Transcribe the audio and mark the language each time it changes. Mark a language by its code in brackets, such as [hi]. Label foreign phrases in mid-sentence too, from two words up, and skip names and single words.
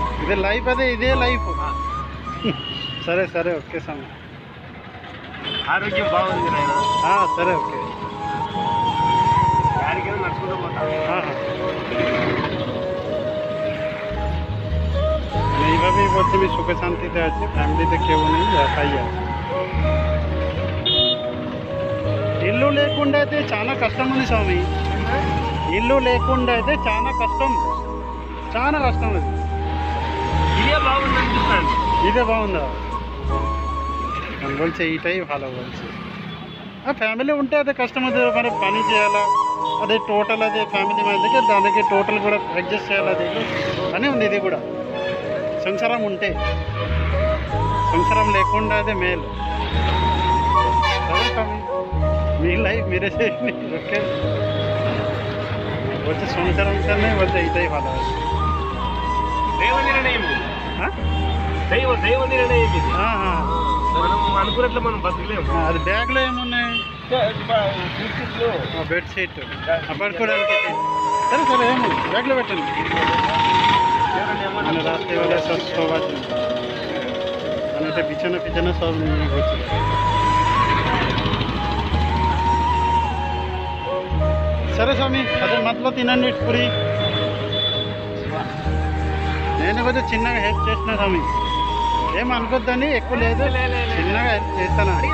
[te] ఇది లైఫ్, అదే ఇదే లైఫ్. సరే సరే ఓకే స్వామి. ఆరోగ్యం బాగుంది నాయన. సరే ఓకే. యాడికైనా నడుచుకుంటూ పోతా. [bn] এইভাবেই বলছি আমি সুখে শান্তিতে আছি, ফ্যামিলিতে কেউ নেই, একাই আছে. [te] ఇల్లు లేకుండా అయితే చాలా కష్టం ఉంది స్వామి. ఇల్లు లేకుండా అయితే చాలా కష్టం, చాలా కష్టం. అది ఇదే బాగుంది అనిపిస్తాను. ఇదే బాగుందా? [bn] আমি বলছি এইটাই ভালো বলছি. [te] ఫ్యామిలీ ఉంటే అదే కష్టం, అది మరి పని చేయాలా, అదే టోటల్ అదే ఫ్యామిలీ మందికి దానికి టోటల్ కూడా అడ్జస్ట్ చేయాలి. అది అని ఉంది ఇది కూడా. సంసారం ఉంటే, సంసారం లేకుండా అదే మేలు. సరే స్వామి, మీ లైఫ్ మీరే చేయండి. [bn] ఓకే বলছে সংসার অনুসার নেই, বলছে এইটাই ভালো আছে. [te] దైవ నిర్ణయం. దైవ నిర్ణయం ఇది. మనం అనుకున్నట్లు మనం బతకలేము. అది బ్యాగ్లో ఏమున్నాయి? బెడ్షీట్ పడుకోవడానికి. సరే సరే ఏమి బ్యాగ్లో పెట్టండి. [bn] মানে রাত্রেবেলা সব আছে, মানে এটা বিছানা ফিছানা সব নিয়ে হচ্ছে. [te] సరే స్వామి, అదే మధ్యలో తినండి పూరి. నేను కొంచెం చిన్నగా హెల్ప్ చేసిన స్వామి, ఏం అనుకోద్దండి, ఎక్కువ లేదు, చిన్నగా హెల్ప్ చేస్తాను.